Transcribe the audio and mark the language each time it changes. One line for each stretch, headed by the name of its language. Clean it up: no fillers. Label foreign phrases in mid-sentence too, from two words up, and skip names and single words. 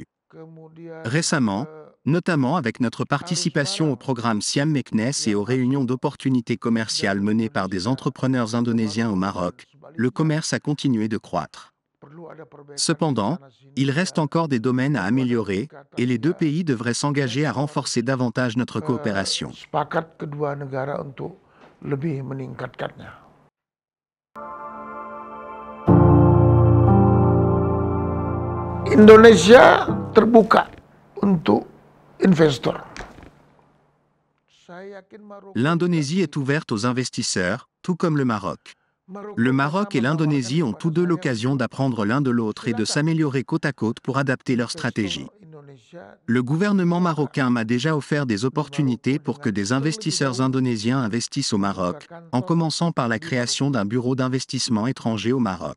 French: Récemment, notamment avec notre participation au programme Siam Meknes et aux réunions d'opportunités commerciales menées par des entrepreneurs indonésiens au Maroc, le commerce a continué de croître. Cependant, il reste encore des domaines à améliorer, et les deux pays devraient s'engager à renforcer davantage notre coopération.
Indonesian: Sepakat kedua negara untuk lebih meningkatkannya. Indonesia terbuka untuk investor. Saya yakin Maroko
French: L'Indonésie est ouverte aux investisseurs, tout comme le Maroc. Le Maroc et l'Indonésie ont tous deux l'occasion d'apprendre l'un de l'autre et de s'améliorer côte à côte pour adapter leur stratégie. Le gouvernement marocain m'a déjà offert des opportunités pour que des investisseurs indonésiens investissent au Maroc, en commençant par la création d'un bureau d'investissement étranger au Maroc.